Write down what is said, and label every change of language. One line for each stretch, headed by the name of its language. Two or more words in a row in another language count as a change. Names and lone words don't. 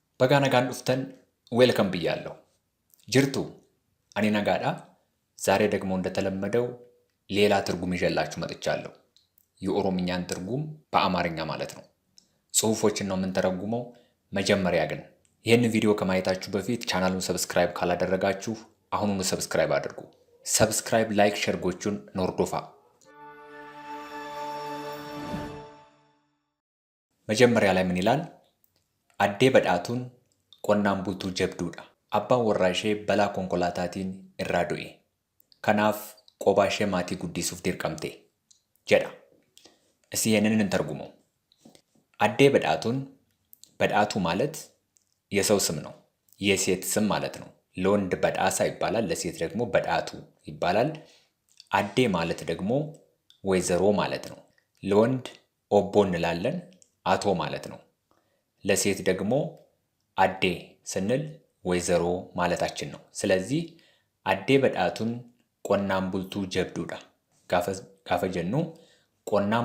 Oromo: Baga nagaan dhuftan
Amharic: ዌልከም ብያለሁ። ጅርቱ እኔ ነጋዳ ዛሬ ደግሞ እንደተለመደው ሌላ ትርጉም ይዤላችሁ መጥቻለሁ። የኦሮምኛን ትርጉም በአማርኛ ማለት ነው። ጽሁፎችን ነው የምንተረጉመው። መጀመሪያ ግን ይህን ቪዲዮ ከማየታችሁ በፊት ቻናሉን ሰብስክራይብ ካላደረጋችሁ አሁኑኑ ሰብስክራይብ አድርጉ። ሰብስክራይብ፣ ላይክ፣ ሸርጎቹን ኖርዶፋ። መጀመሪያ ላይ ምን ይላል?
Oromo: Aadde Badhaatuun qonnaan bultuu jabduudha. Abbaan warraa ishee balaa konkolaataan irraa du'e. Kanaaf kophaa ishee maatii guddisuuf dirqamte jedha.
Amharic: Isii ይህንን እንተርጉመው። አዴ በዳቱን በዳቱ ማለት የሰው ስም ነው። የሴት ስም ማለት ነው። ለወንድ በዳሳ ይባላል፣ ለሴት ደግሞ በዳቱ ይባላል። አዴ ማለት ደግሞ ወይዘሮ ማለት ነው። ለወንድ ኦቦ እንላለን፣ አቶ ማለት ነው። ለሴት ደግሞ አዴ ስንል ወይዘሮ ማለታችን ነው። ስለዚህ
Oromo: Aadde Badhaatuun qonnaan bultuu jabduudha gaafa jennu qonnaan